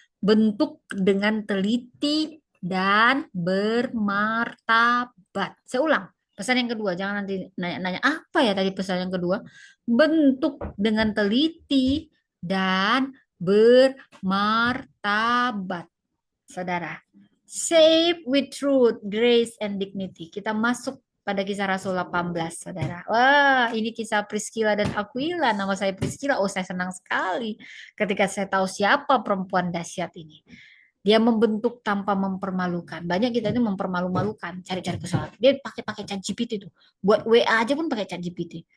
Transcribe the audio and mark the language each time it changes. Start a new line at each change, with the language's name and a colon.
Indonesian: Bentuk dengan teliti dan bermartabat. Saya ulang, pesan yang kedua. Jangan nanti nanya-nanya, apa ya tadi pesan yang kedua? Bentuk dengan teliti dan bermartabat.
English: Saudara, save with truth, grace, and dignity.
Indonesian: Kita masuk pada kisah Rasul 18, saudara. Wah, ini kisah Priscilla dan Aquila. Nama saya Priscilla. Oh, saya senang sekali ketika saya tahu siapa perempuan dahsyat ini. Dia membentuk tanpa mempermalukan. Banyak kita itu mempermalu-malukan, cari-cari kesalahan. Dia pakai ChatGPT itu. Buat WA aja pun pakai ChatGPT.